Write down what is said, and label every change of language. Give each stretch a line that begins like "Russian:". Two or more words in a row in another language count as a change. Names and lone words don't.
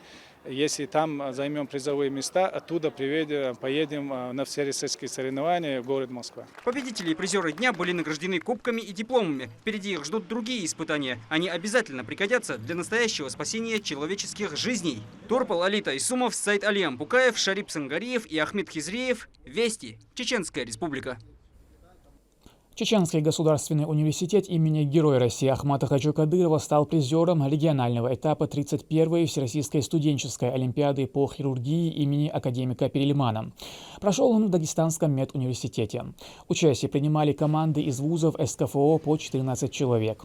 Russian: Если там займем призовые места, оттуда поедем на всероссийские соревнования в город Москва. Победители и призеры дня были награждены кубками и дипломами. Впереди их ждут другие испытания. Они обязательно пригодятся для настоящего спасения человеческих жизней. Турпал Алита Исумов, Сайд Алиам Букаев, Шарип Сангариев и Ахмед Хизриев. Вести. Чеченская Республика. Чеченский государственный университет имени Героя России Ахмата Хаджи Кадырова стал призером регионального этапа 31-й Всероссийской студенческой олимпиады по хирургии имени академика Перельмана. Прошел он в Дагестанском медуниверситете. Участие принимали команды из вузов СКФО по 14 человек.